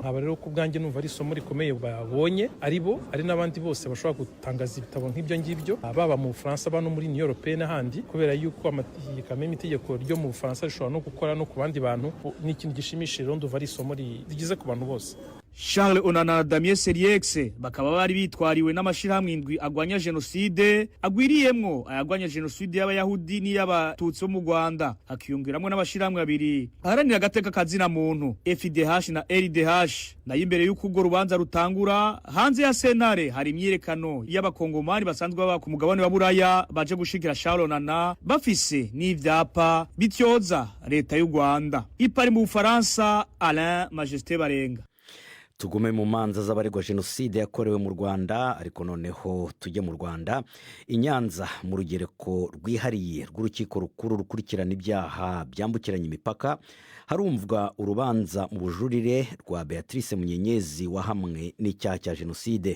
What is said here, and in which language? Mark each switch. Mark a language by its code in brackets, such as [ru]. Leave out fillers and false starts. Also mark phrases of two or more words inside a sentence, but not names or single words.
[rn] Aba rero ku bwanjye numva ari isomo rikomeye babonye aribo ari n'abandi bose bashobora gutangaza ibitabo nk'ibyo ngibyo baba mu Bufaransa bano muri Union Européenne n'ahandi kubera yuko amategeko ryo mu Bufaransa rishobora no gukora no ku bandi bantu. Ni ikintu gishimishije rero ndumva ari isomo rigize ku bantu bose. Charles Onana na Damien Sérieux bakaba bari bitwariwe n'amashirahamwe indwi agwanya genocide agwiriyemwo ayagwanya genocide y'abayahudi n'iy'abatutsi bo mu Rwanda hakiyongeramwo n'amashirahamwe abiri aharanira agateka kazina muntu FIDH na LDH. Nayo imbere y'uko urwo rubanza rutangura hanze ya sentare hari imyirekano y'abakongomani basanzwe baba ku mugabane wa Buraya baje gushikira Charles Onana bafise n'ivyapa bityoza leta y'u Rwanda. Ipari mu Bufaransa, Alain Majesté Barenga. Tugume mu manza z'abaregwa genocide yakorewe mu Rwanda ariko noneho tujye mu Rwanda i Nyanza mu rugereko rwihariye rw'urukiko rukuru rukurikirana ibyaha byambukiranya imipaka harumvwa urubanza mu bujurire rwa Beatrice Munyenyezi wahamwe n'icyaha cya genocide.